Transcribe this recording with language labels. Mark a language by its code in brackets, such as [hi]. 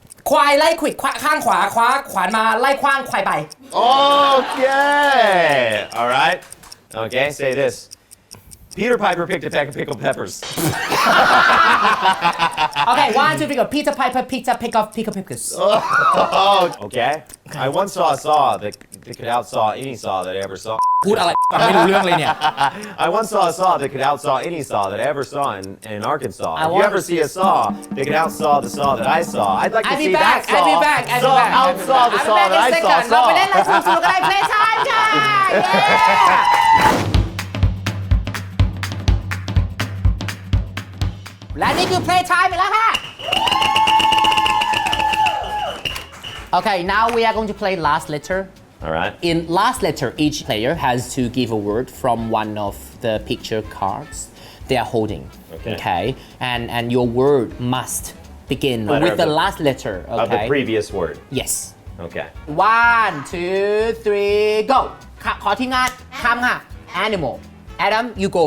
[th] ควายไล่ขวิดข้างขวาขวานมาไล่ขว้างควายไป [en] Okay All right Okay say this Peter Piper picked a peck of pickled peppers. Okay 1 2 3 go Peter Piper picked up pickled peppers Okay I once saw a saw that could outsaw any saw that I ever saw [th] พูดอะไรไม่รู้เรื่องเลยเนี่ย [en] I once saw a saw that could outsaw any saw that I ever saw in Arkansas. If you ever see a saw that could outsaw the saw that I saw, I'd like to see that saw outsaw the saw that I saw. [th] เราไปเล่นอะไรสนุกๆกันได้ play time ค่ะ และนี่คือ play time ไปแล้วค่ะ [en] Okay now we are going to play last letter All right. In last letter, each player has to give a word from one of the picture cards they are holding. Okay. And your word must begin with the last letter. Okay. Of the previous word. Yes. Okay. 1 2 3 go [th] ขอทีมงานคำค่ะ [en] Animal Adam you go